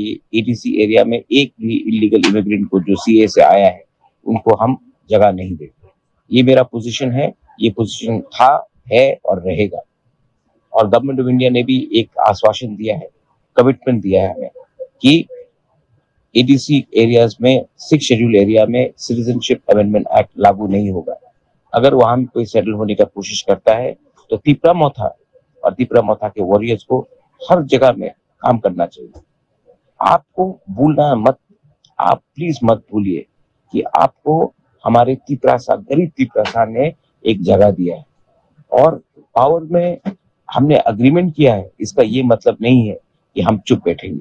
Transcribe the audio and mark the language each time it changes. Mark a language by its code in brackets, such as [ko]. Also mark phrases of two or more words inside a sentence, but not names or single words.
[hi] एडीसी एरिया में एक भी [en] illegal immigrant [hi] को जो सीए से आया है उनको हम जगह नहीं देते ये मेरा पोजीशन है ये पोजीशन था है और रहेगा और गवर्नमेंट ऑफ इंडिया ने भी एक आश्वासन दिया है कमिटमेंट दिया है हमें कि [en] ADC areas [hi] में 6 [en] schedule area [hi] में सिटीजनशिप अमेंडमेंट एक्ट लागू नहीं होगा अगर वहां में कोई सेटल होने का कोशिश करता है तो त्रिपुरा मथा और त्रिपुरा मथा के वॉरियर्स को हर जगह में काम करना चाहिए आपको भूलना मत आप प्लीज मत भूलिए कि आपको हमारे त्रिपुरा गरीब त्रिपुरा ने एक जगह दिया है और पावर में हमने अग्रीमेंट किया है इसका ये मतलब नहीं है कि हम चुप बैठेंगे।